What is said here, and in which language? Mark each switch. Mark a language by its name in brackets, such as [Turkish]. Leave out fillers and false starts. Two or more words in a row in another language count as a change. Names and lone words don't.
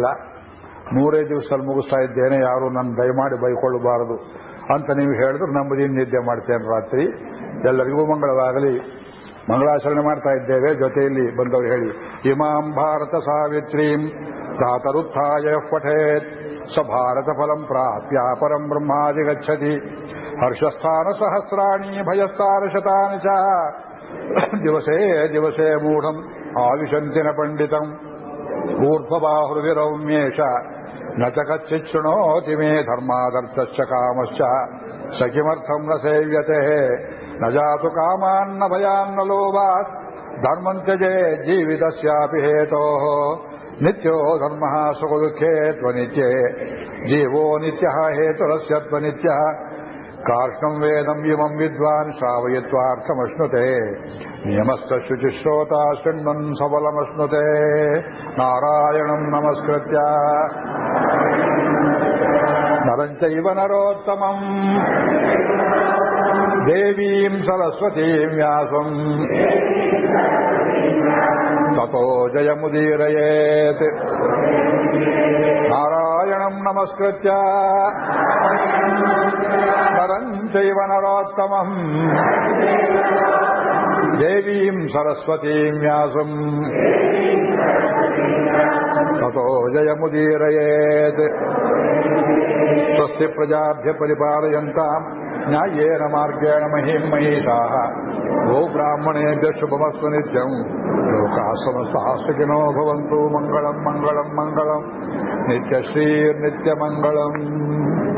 [Kannada] 3 ದಿವಸದಲ್ಲಿ ಮುಗಿಸ್ತಾ ಇದ್ದೇನೆ, ಯಾರು ನನ್ನ ದಯಮಾಡಿ ಬೈಕೊಳ್ಳಬಾರದು ಅಂತ ನೀವು ಹೇಳಿದ್ರು ನಂಬುದೀನಿ ನಿದ್ದೆ ಮಾಡ್ತೇನೆ ರಾತ್ರಿ. ಎಲ್ಲರಿಗೂ ಮಂಗಳವಾಗಲಿ. ಮಂಗಳಾಚರಣೆ ಮಾಡ್ತಾ ಇದ್ದೇವೆ. ಜೊತೆಯಲ್ಲಿ ಬಂದವರು ಹೇಳಿ [Sanskrit] ಇಮಾಂ ಭಾರತ ಸಾವಿತ್ರೀಂ ಪ್ರಾತರುತ್ಥಾಯ ಪಠೇತ್ ಸ ಭಾರತ ಫಲಂ ಪ್ರಾಪ್ಯ ಪರಂ ಬ್ರಹ್ಮಾದಿ ಗಚ್ಚತಿ ಹರ್ಷಸ್ಥಾನ ಸಹಸ್ರಾಣಿ ಭಯಸ್ಥಾನ ಶತಾನಿ ಚ ದಿವಸೇ ದಿವಸೇ ಮೂಢಂ ಆವಿಶಂತಿನ ಪಂಡಿತಂ ಊರ್ಧ್ವಬಾಹುರ್ವಿರೌಮ್ಯೇಷ ನ ಚ ಕಚ್ಚಿತ್ ಶೃಣೋತಿ ಮೇ ಧರ್ಮಾದರ್ಥಶ್ಚ ಕಾಮಶ್ಚ ಸ ಕಿಮರ್ಥಂ ನ ಸೇವ್ಯತೆ ನ ಜಾತು ಕಾಮಾನ್ನ ಭಯಾನ್ನ ಲೋಭಾತ್ ಧರ್ಮಂ ತ್ಯಜೇ ಜೀವಿತಸ್ಯಾಪಿ ಹೇತೋಃ ನಿತ್ಯೋ ಧರ್ಮಃ ಸುಖದುಃಖೇ ತ್ವನಿತ್ಯೇ ಜೀವೋ ನಿತ್ಯಃ ಹೇತುರಸ್ಯ ತ್ವನಿತ್ಯಃ ಕಾರ್ಷ್ಣಂ ವೇದಂ ಇಮಂ ವಿದ್ವಾನ್ ಶ್ರಾವಯಿತ್ವಾರ್ಥಮಶ್ನುತೆ ನಿಯಮಸ್ಸ ಶುಚಿಶ್ರೋತ ಶೃಣ್ವನ್ ಸಬಲಮಶ್ನುತೆ ನಾರಾಯಣಂ ನಮಸ್ಕೃತ್ಯ ನರಂ ಚೈವ ನರೋತ್ತಮಂ ದೇವೀಂ ಸರಸ್ವತೀಂ ವ್ಯಾಸಂ ತತೋ ಜಯಮುದೀರಯೇತ್ ನಾರಾಯಣಂ ನಮಸ್ಕೃತ್ಯ ನರಂ ಚೈವ ನರೋತ್ತಮಂ ದೇವೀಂ ಸರಸ್ವತೀಂ ವ್ಯಾಸಂ ತತೋ ಜಯಮುದೀರಯೇತ್ ಸ್ವಸ್ತಿ ಪ್ರಜಾಭ್ಯ ಪರಿಪಾಲಯಂತಾಂ ನ್ಯಾಯೇನ ಮಾರ್ಗೇಣ ಮಹಿಂ ಮಹಿಷಾಃ ಗೋ ಬ್ರಾಹ್ಮಣೇಭ್ಯಃ ಶುಭಮಸ್ತು ನಿತ್ಯಂ ಲೋಕಾಃ ಸಮಸ್ತಾಃ ಸುಖಿನೋ ಭವಂತು ಮಂಗಳಂ ಮಂಗಳಂ ಮಂಗಳಂ ನಿತ್ಯಶ್ರೀರ್ನಿತ್ಯಮಂಗಳಂ.